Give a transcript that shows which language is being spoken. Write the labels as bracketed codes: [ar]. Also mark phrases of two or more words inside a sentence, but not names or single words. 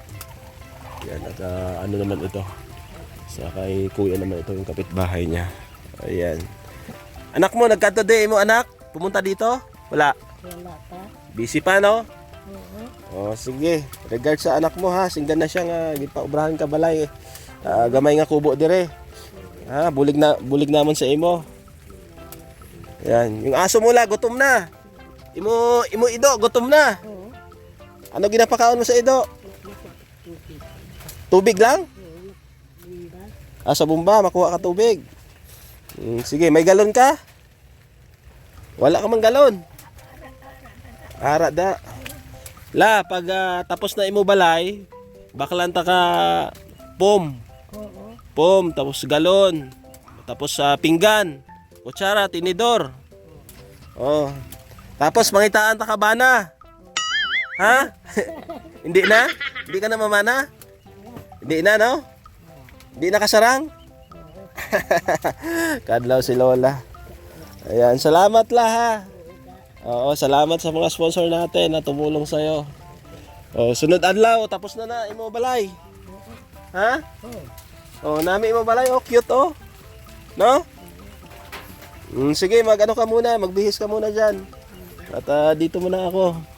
[tl] Yan, at ano naman ito. Sa kay Kuya naman ito yung kapitbahay niya. Ayan. [hil] Anak mo, nagkatode mo anak? [tl] Pumunta dito? Wala. Wala pa. Busy pa, no? Oo. Oh, sige. Regards sa anak mo ha. [hil] Singgan na siya nga gipaubrahan ka balay. Gamay nga kubo dire. Ha, bulig namon sa imo. [tl] Yan, yung aso mo la gutom na. [hil] Imo ido gutom na. Oo. Ano ginapakaon mo sa ido? Tubig lang? Bumba. Sa bumba makuha ka tubig. Sige, may galon ka? Wala ka mang galon. Ara da. La, pag tapos na imo balay, baklan ta ka pom. Oo. Pom, tapos galon. Tapos pinggan, kutsara, tinidor. Oh. Tapos mangitaan ta ka bana. Ha? [tl] Hindi na? Hindi ka na mamana? Hindi na, no? Hindi na kasarang? [hil] Kadlaw si Lola. Ayan, salamat la ha. [tl] Oo, salamat sa mga sponsor natin na tumulong sa'yo. Oh, [hil] sunod adlaw, tapos na imo balay. Ha? Oh, nami imo balay, oh, cute oh. No? [tl] Sige, mag-ano ka muna, magbihis ka muna dyan. At dito muna ako.